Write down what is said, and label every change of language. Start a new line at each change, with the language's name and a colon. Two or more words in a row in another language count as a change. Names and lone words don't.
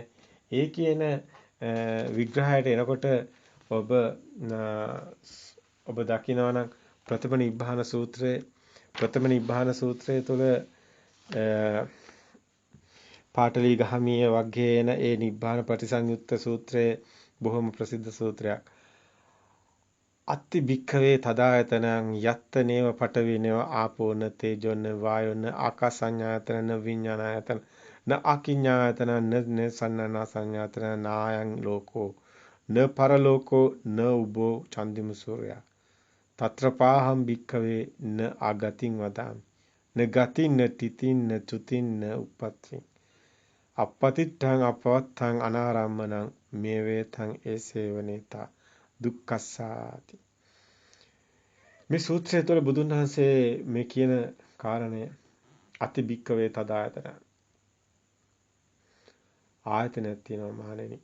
Sinhala: ඒ කියන විග්‍රහයට එනකොට ඔබ දකිනවා නම් ප්‍රථම නිබ්බාන සූත්‍රයේ තුල පාටලී ගහමිය වගේ එන ඒ නිබ්බාන ප්‍රතිසංයුත්ත සූත්‍රයේ බොහොම ප්‍රසිද්ධ සූත්‍රයක්.
Pali: අත්ති භික්ඛවේ තදායතනං යත්ත නේව පඨවිනේව ආපෝන තේජොන වායොන ආකාසඤ්ඤායතන න විඤ්ඤාණායතන න අකිඤ්ඤායතන න සන්නනා සංඤාතන නායං ලෝකෝ න පරලෝකෝ න උබෝ චන්දිම සූර්යා තත්‍රපාහම් භික්ඛවේ න ආගතින් වදාමි න ගතින් න තිතින් න චුතින් න උප්පත්ති අපපතිත්තං අපවත්තං අනාරම්මනං මේ වේතං ඒසේවනේතා දුක්ඛස්සාති.
Sinhala: මේ සූත්‍රය තුළ බුදුන් වහන්සේ මේ කියන කාරණය
Pali: අති භික්ඛවේ තදායතන
Sinhala: ආයතනයක් තියෙනවා මහණෙනි.